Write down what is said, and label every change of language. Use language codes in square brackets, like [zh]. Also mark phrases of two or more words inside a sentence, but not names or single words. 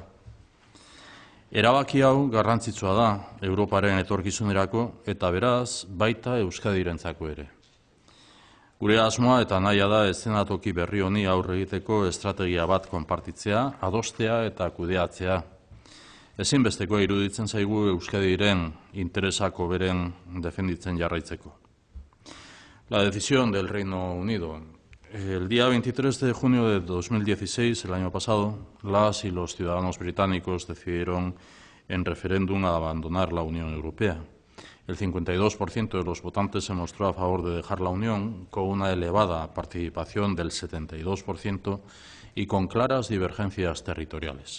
[eu] Erabaki hau garrantzitsua da Europaren etorkizunerako eta beraz baita Euskadirentzako ere. Gure asmoa eta nahia da eszenatoki berri honi aurre egiteko estrategia bat konpartitzea, adostea eta kudeatzea. Ezinbesteko iruditzen zaigu Euskadiren interesako beren defenditzen jarraitzeko. [es] La decisión del Reino Unido. El día 23 de junio de 2016, el año pasado, las y los ciudadanos británicos decidieron en referéndum abandonar la Unión Europea. El 52% de los votantes se mostró a favor de dejar la Unión, con una elevada participación del 72% y con claras divergencias territoriales.